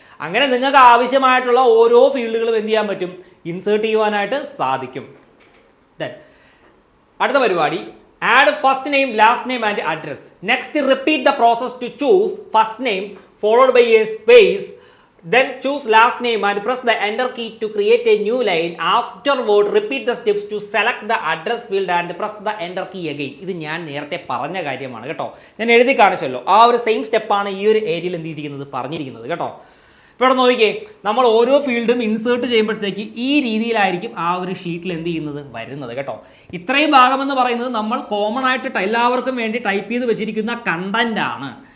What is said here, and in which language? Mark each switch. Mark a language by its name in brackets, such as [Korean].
[Malayalam] അങ്ങനെ നിങ്ങൾക്ക് ആവശ്യമായിട്ടുള്ള ഓരോ ഫീൽഡുകളും എന്ത് ചെയ്യാൻ പറ്റും, ഇൻസേർട്ട് ചെയ്യുവാനായിട്ട് സാധിക്കും. [English] then [Malayalam] അടുത്ത പരിപാടി, [English] Add first name, last name and address. Next repeat the process to choose first name followed by a space. Then choose last name and press the enter key to create a new line. Afterward, repeat the steps to select the address field and press the enter key again. [Malayalam] ഇത് ഞാൻ നേരത്തെ പറഞ്ഞ കാര്യമാണ് കേട്ടോ. ഞാൻ എഴുതി കാണിച്ചല്ലോ. ആ ഒരു സെയിം സ്റ്റെപ്പാണ് ഈ ഒരു ഏരിയയിൽ എന്ത് ചെയ്തിരിക്കുന്നത്, പറഞ്ഞിരിക്കുന്നത് കേട്ടോ. ഇപ്പോൾ ഇവിടെ നോക്കിക്കേ, നമ്മൾ ഓരോ ഫീൽഡും ഇൻസേർട്ട് ചെയ്യുമ്പോഴത്തേക്ക് ഈ രീതിയിലായിരിക്കും ആ ഒരു ഷീറ്റിൽ എന്ത് ചെയ്യുന്നത്, വരുന്നത് കേട്ടോ. ഇത്രയും ഭാഗമെന്ന് പറയുന്നത് നമ്മൾ കോമൺ ആയിട്ട് എല്ലാവർക്കും വേണ്ടി ടൈപ്പ് ചെയ്ത് വെച്ചിരിക്കുന്ന കണ്ടന്റ് ആണ്.